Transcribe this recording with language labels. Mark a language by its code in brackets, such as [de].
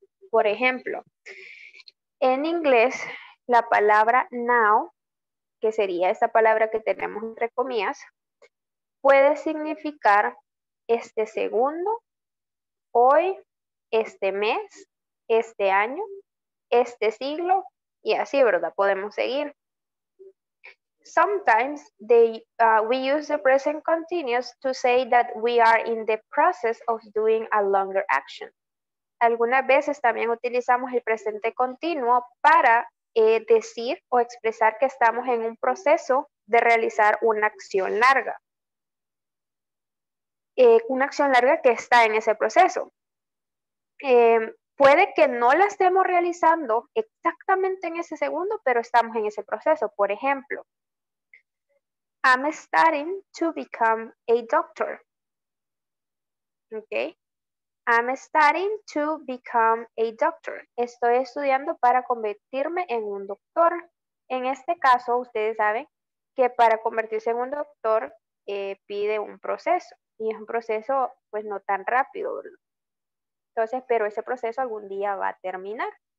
[es] Por ejemplo, en inglés, la palabra now, que sería esa palabra que tenemos entre comillas, puede significar este segundo, hoy, este mes, este año, este siglo, y así, ¿verdad? Podemos seguir. [en] Sometimes we use the present continuous to say that we are in the process of doing a longer action. [es] Algunas veces también utilizamos el presente continuo para decir o expresar que estamos en un proceso de realizar una acción larga. Una acción larga que está en ese proceso. Puede que no la estemos realizando exactamente en ese segundo, pero estamos en ese proceso. Por ejemplo, [en] I'm studying to become a doctor. Okay. I'm studying to become a doctor. [es] Estoy estudiando para convertirme en un doctor. En este caso, ustedes saben que para convertirse en un doctor pide un proceso. Y es un proceso, pues, no tan rápido, ¿verdad? Entonces, pero ese proceso algún día va a terminar.